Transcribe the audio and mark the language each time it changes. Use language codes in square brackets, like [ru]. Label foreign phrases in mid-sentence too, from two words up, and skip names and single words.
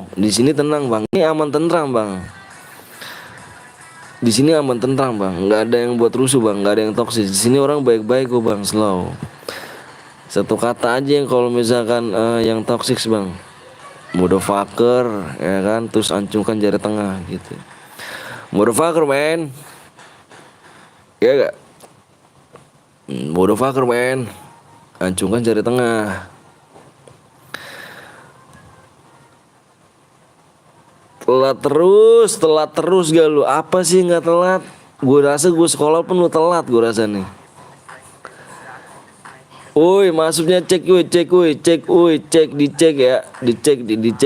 [id] Di sini tenang bang, ini aman tentram bang. Di sini aman tentram bang, nggak ada yang buat rusuh bang, nggak ada yang toksis. Di sini orang baik-baik kok bang, slow. Satu kata aja yang kalau misalkan yang toksis bang, motherfucker ya kan, terus ancungkan jari tengah gitu. [en] Motherfucker man, [id] ya gak? [en] Motherfucker man, [id] ancungkan jari tengah. Telat terus gak lu? Apa sih nggak telat? Gue rasa gue sekolah pun lu telat gue rasa nih. Woi, masuknya cek dicek ya, dicek.